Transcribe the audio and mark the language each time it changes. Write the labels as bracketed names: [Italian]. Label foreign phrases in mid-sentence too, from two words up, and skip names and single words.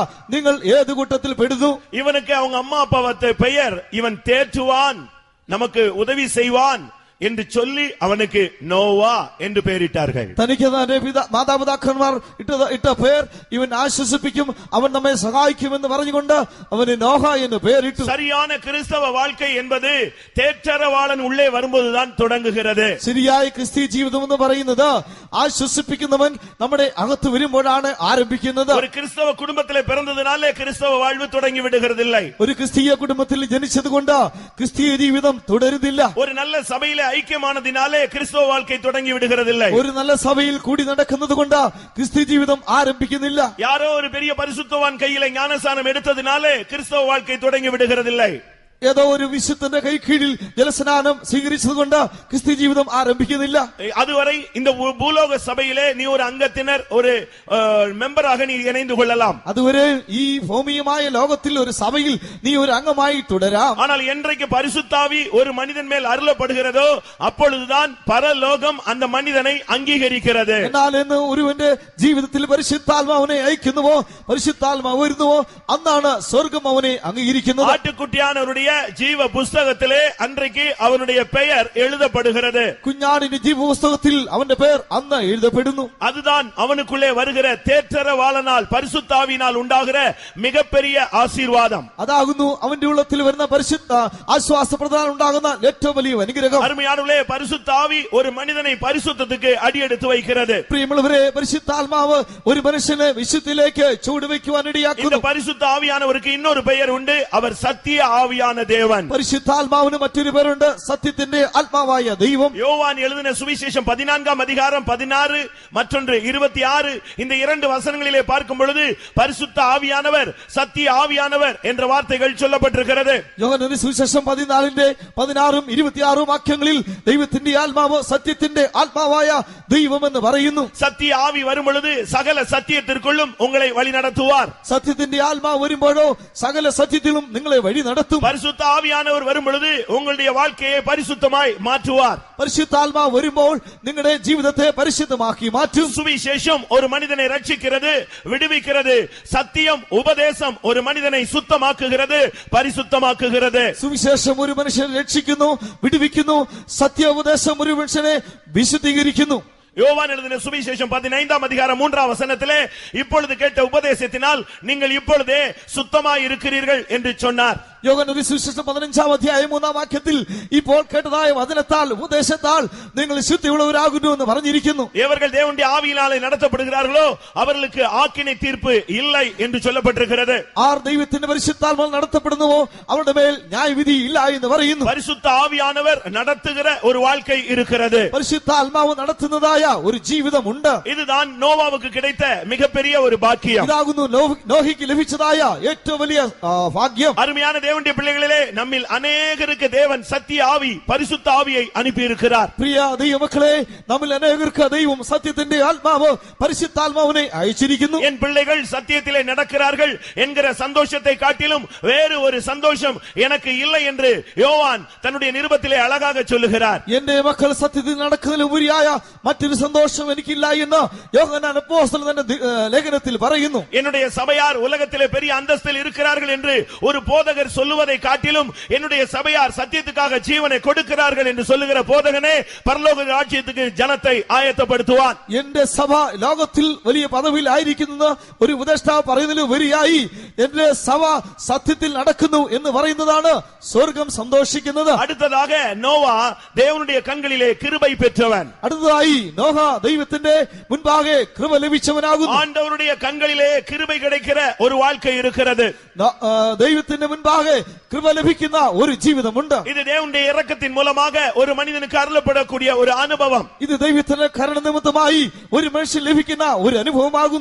[Malayalam] നിങ്ങൾ ഏത് കൂട്ടത്തിൽ പെടുന്നു? [Tamil] இவனுக்கு அவங்க அம்மா அப்பா வைத்த பெயர், இவன் தேற்றுவான், நமக்கு உதவி செய்வான் என்று சொல்லி அவனுக்கு நோவா என்று பெயரிட்டார்கள். [Malayalam] തനിക്ക് തന്റെ മാതാപിതാക്കന്മാർ ഇട്ട പേർ ഇവൻ ആശ്വസിപ്പിക്കും, അവൻ നമ്മെ സഹായിക്കും എന്ന് പറഞ്ഞുകൊണ്ട് അവന് നോഹ എന്ന് പേരിട്ടു. [Tamil] சரியான கிறிஸ்தவ வாழ்க்கை என்பது தேற்றரவாளன் உள்ளே வரும்போதுதான் தொடங்குகிறது. [Malayalam] ശരിയായ ക്രിസ്തീയ ജീവിതം എന്ന് പറയുന്നത് ആശ്വസിപ്പിക്കുന്നവൻ നമ്മുടെ അകത്ത് വരുമ്പോഴാണ് ആരംഭിക്കുന്നത്. [Tamil] ஒரு கிறிஸ்தவ குடும்பத்திலே பிறந்ததினாலே கிறிஸ்தவ வாழ்வு தொடங்கி விடுகிறதில்லை. [Malayalam] ഒരു ക്രിസ്തീയ കുടുംബത്തിൽ ജനിച്ചതുകൊണ്ട് ക്രിസ്തീയ ജീവിതം തുടരുന്നില്ല. [Tamil] ஒரு நல்ல சபையிலே ஐக்கியமானதினாலே கிறிஸ்தவ வாழ்க்கை தொடங்கி விடுகிறதில்லை. [Malayalam] ഒരു നല്ല സഭയിൽ കൂടി നടക്കുന്നത് കൊണ്ട് ക്രിസ്തീയ ജീവിതം ആരംഭിക്കുന്നില്ല. [Tamil] யாரோ ஒரு பெரிய பரிசுத்தவான் கையிலே ஞானஸ்நானம் எடுத்ததினாலே கிறிஸ்தவ வாழ்க்கை தொடங்கி விடுகிறதில்லை. [Malayalam] ഏതോ ഒരു വിശുദ്ധന്റെ കൈ കീഴിൽ ജലസ്നാനം സ്വീകരിച്ചതുകൊണ്ട് ക്രിസ്തീയ ജീവിതം ആരംഭിക്കുന്നില്ല. [Tamil] அதுவரை இந்த பூலோக சபையிலே நீ ஒரு அங்கத்தினர், ஒரு மெம்பராக நீ இணைந்து கொள்ளலாம். [Malayalam] അതുവരെ ഈ ഭൗമികമായ ലോകത്തിൽ ഒരു സഭയിൽ നീ ഒരു അംഗമായി തുടരാം. [Tamil] ஆனால் என்றைக்கு பரிசுத்தாவி ஒரு மனிதன் மேல் அருளப்படுகிறதோ அப்பொழுதுதான் பரலோகம் அந்த மனிதனை அங்கீகரிக்கிறது. [Malayalam] എന്നാൽ എന്ന് ഒരുവന്റെ ജീവിതത്തിൽ പരിശുദ്ധാത്മാവിനെ അയക്കുന്നുവോ, പരിശുദ്ധാത്മാവ് വരുന്നുവോ, അന്നാണ് സ്വർഗം അവനെ അംഗീകരിക്കുന്നത്. [Tamil] ஆட்டுக்குட்டியானவருடைய ஜீவ புஸ்தகத்திலே அன்றைக்கு அவனுடைய பெயர் எழுதப்படுகிறது. [Malayalam] കുഞ്ഞാടിന്റെ ജീവ പുസ്തകത്തിൽ അവന്റെ പേർ അന്ന് എഴുതപ്പെടുന്നു. [Tamil] அதுதான் அவனுக்குள்ளே வருகிற தேற்றரவாளனால் பரிசுத்தாவினால் உண்டாகிற மிகப்பெரிய ஆசீர்வாதம். [Malayalam] അതാകുന്നു അവന്റെ ഉള്ളത്തിൽ വരുന്ന പരിശുദ്ധ ആശ്വാസപ്രദാനം ഉണ്ടാകുന്ന ഏറ്റവും വലിയ അനുഗ്രഹം. [Tamil] அருமையானவர்களே, பரிசுத்தாவி ஒரு மனிதனை பரிசுத்தத்துக்கு அடியெடுத்து வைக்கிறது. [Malayalam] പ്രിയമുള്ളവരെ, പരിശുദ്ധാത്മാവ് ഒരു മനുഷ്യനെ വിശുദ്ധിയിലേക്ക് ചുവടുവയ്ക്കുവാൻ [Tamil] இந்த [Malayalam] ഇടയാക്കുന്നു. [Tamil] பரிசுத்த ஆவியானவருக்கு இன்னொரு பெயர் உண்டு, அவர் சத்திய ஆவியான தேவன். [Malayalam] പരിശുദ്ധാത്മാവിന് മറ്റൊരു പേരുണ്ട്, സത്യത്തിന്റെ ആത്മാവായ ദൈവം. [Tamil] யோவான் எழுதின சுவிசேஷம் 14ஆம் அதிகாரம் 16 மற்றொன்று 26 இந்த இரண்டு வசனங்களிலே பார்க்கும் பொழுது பரிசுத்த ஆவியானவர், சத்திய ஆவியானவர் என்ற வார்த்தைகள் சொல்லப்பட்டிருக்கிறது. [Malayalam] യോഹന്നാന്റെ സുവിശേഷം 14-16 26 വാക്യങ്ങളിൽ ദൈവത്തിന്റെ ആത്മാവ് സത്യത്തിന്റെ ആത്മാവായ ദൈവം എന്ന് പറയുന്നു. [Tamil] சத்திய ஆவி வரும் பொழுது சகல சத்தியத்திற்குள்ளும் உங்களை வழி நடத்துவார். [Malayalam] സത്യത്തിന്റെ ആത്മാവ് വരുമ്പോഴോ സകല സത്യത്തിലും നിങ്ങളെ വഴി നടത്തും. [Tamil] பரிசுத்த ஆவியானவர் வரும் பொழுது உங்களுடைய வாழ்க்கையை பரிசுத்தமாய் மாற்றுவார். [Malayalam] പരിശുദ്ധാത്മാവ് വരുമ്പോൾ നിങ്ങളുടെ ജീവിതത്തെ പരിശുദ്ധമാക്കി മാറ്റും. [Tamil] சுவிசேஷம் ஒரு மனிதனை ரட்சிக்கிறது, விடுவிக்கிறது. சத்தியம் உபதேசம் ஒரு மனிதனை சுத்தமாக்குகிறது, பரிசுத்தமாக்குகிறது. [Malayalam] സുവിശേഷം ഒരു മനുഷ്യനെ രക്ഷിക്കുന്നു, വിടുവിക്കുന്നു. സത്യോപദേശം ഒരു മനുഷ്യനെ വിശുദ്ധീകരിക്കുന്നു. [Tamil] யோவான் எழுதின சுவிசேஷம் 15ஆம் அதிகாரம் 3ஆம் வசனத்திலே இப்பொழுது கேட்ட உபதேசத்தினால் நீங்கள் இப்பொழுதே சுத்தமாய் இருக்கிறீர்கள் என்று சொன்னார். [Malayalam] യോഹന്നാന്റെ സുവിശേഷം 15ആം അധ്യായം 3ആം വാക്യത്തിൽ ഇപ്പോൾ കേട്ടതായ വചനത്താൽ ഉപദേശത്താൽ നിങ്ങൾ ശുദ്ധിയുള്ളവരാകുന്നു എന്ന് പറഞ്ഞിരിക്കുന്നു. [Tamil] எவர்கள் தேவனுடைய ஆவியினாலே நடத்தப்படுகிறார்களோ அவர்களுக்கு ஆக்கினை தீர்ப்பு இல்லை என்று சொல்லப்பட்டிருக்கிறது. [Malayalam] ആർ ദൈവത്തിന്റെ പരിശുദ്ധാത്മാവ് നടത്തപ്പെടുന്നുവോ അവരുടെ മേൽ ന്യായവിധി ഇല്ല എന്ന് പറയുന്നു. [Tamil] பரிசுத்த ஆவியானவர் நடத்துகிற ஒரு வாழ்க்கை இருக்கிறது. [Malayalam] പരിശുദ്ധാത്മാവ് നടത്തുന്നതായ ഒരു ജീവിതമുണ്ട്. [Tamil] இதுதான் நோவாவுக்கு கிடைத்த மிகப்பெரிய ஒரு பாக்கியம். [Malayalam] ഇതാകുന്നു നോഹിക്ക് ലഭിച്ചതായ ഏറ്റവും വലിയ ഭാഗ്യം. [Tamil] அருமையான தேவனுடைய பிள்ளைகளே, நம்மில் அநேகருக்கு தேவன் சத்திய ஆவி, பரிசுத்த ஆவியை அனுப்பி இருக்கிறார். [Malayalam] പ്രിയ ദൈവമക്കളെ, നമ്മിൽ അനേകർക്ക് ദൈവം സത്യത്തിന്റെ ആത്മാവ് പരിശുദ്ധാത്മാവിനെ അയച്ചിരിക്കുന്നു. [Tamil] என் பிள்ளைகள் சத்தியத்திலே நடக்கிறார்கள் என்கிற சந்தோஷத்தை காட்டிலும் வேறு ஒரு சந்தோஷம் எனக்கு இல்லை என்று யோவான் தன்னுடைய நிருபத்திலே அழகாக சொல்லுகிறார். [Malayalam] എന്റെ മക്കൾ സത്യത്തിൽ നടക്കുന്നതിലുപരിയായ മറ്റൊരു സന്തോഷം എനിക്കില്ല എന്ന് യോഹന്നാൻ അപ്പോസ്തലൻ തന്റെ ലേഖനത്തിൽ പറയുന്നു. [Tamil] என்னுடைய சபையார் உலகத்திலே பெரிய அந்தஸ்தில் இருக்கிறார்கள் என்று ஒரு போதகர் சொல்லுவதை காட்டிலும் என்னுடைய சபையார் சத்தியத்துக்காக ஜீவனை கொடுக்கிறார்கள் என்று சொல்லுகிற போதகனே பரலோக ராஜ்யத்துக்கு ஜனத்தை ஆயத்தப்படுத்துவான். [Malayalam] എന്റെ സഭ ലോകത്തിൽ വലിയ പദവിയിൽ ആയിരിക്കുന്നത് ഒരു ഉപദേഷ്ടാവ് പറയുന്നതിലുപരിയായി എന്റെ സഭ സത്യത്തിൽ നടക്കുന്നു എന്ന് പറയുന്നതാണ് സ്വർഗം സന്തോഷിക്കുന്നത്. [Tamil] அடுத்ததாக நோவா தேவனுடைய கண்களிலே கிருபை பெற்றவன். [Malayalam] അടുത്തതായി നോഹ ദൈവത്തിന്റെ മുൻപാകെ കൃപ ലഭിച്ചവനാകുന്നു. [Tamil] ஆண்டவருடைய கண்களிலே கிருபை கிடைக்கிற ஒரு வாழ்க்கை இருக்கிறது. [Malayalam] ദൈവത്തിന്റെ മുൻപാകെ കൃപ ലഭിക്കുന്ന ഒരു ജീവിതമുണ്ട്. [Tamil] இது தேவனுடைய இரக்கத்தின் மூலமாக ஒரு மனிதனுக்கு அருளப்படக்கூடிய ஒரு அனுபவம். [Malayalam] ഇത് ദൈവത്തിന്റെ കരുണ നിമിത്തമായി ഒരു മനുഷ്യൻ ലഭിക്കുന്ന ഒരു അനുഭവമാകുന്നു.